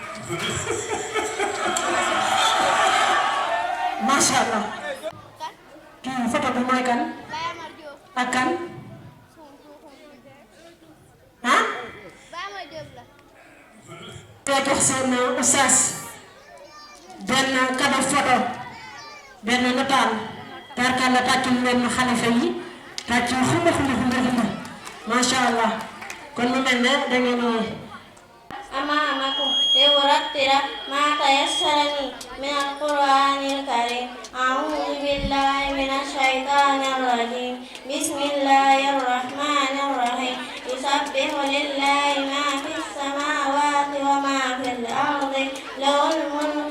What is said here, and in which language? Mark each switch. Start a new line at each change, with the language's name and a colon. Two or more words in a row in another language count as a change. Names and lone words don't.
Arabic: ما شاء الله
Wolof: kii photo bi mooy kan ak kan ah te jox seen oustaz benn cadeau photo benn nataal tarkal la tàccul leen xalifa yi tàccul xumba
Arabic: ما شاء الله
Wolof: kon mu mel ne da ngeen
Arabic: أمامكم لأرتل ما تيسر من القرآن الكريم أعوذ بالله من الشيطان الرجيم بسم الله الرحمن الرحيم يسبح لله ما في السماوات وما في الأرض له الملك